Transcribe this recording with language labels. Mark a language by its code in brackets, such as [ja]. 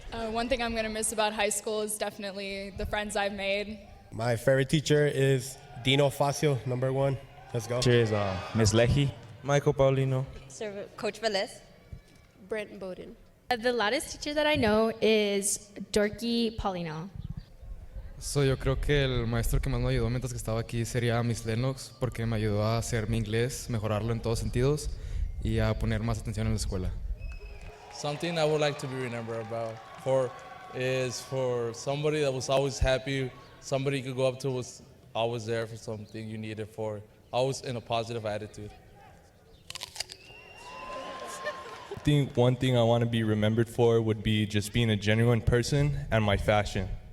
[en] One thing I'm going to miss about high school is definitely the friends I've made. My favorite teacher is Dino Facio, number 1. Let's go. Teacher is Miss Leahy. Michael Paulino. Coach Velez. Brent Bowden. The loudest teacher that I know is Dorky Paulino. [es] So, yo creo que el maestro que más me ayudó mientras que estaba aquí sería Miss Lennox, porque me ayudó a hacer mi inglés, mejorarlo en todos sentidos y a poner más atención en la escuela. [en] Something I would like to be remembered about is for somebody that was always happy, somebody you could go up to was always there for something you needed for, always in a positive attitude. I think one thing I want to be remembered for would be just being a genuine person and my fashion.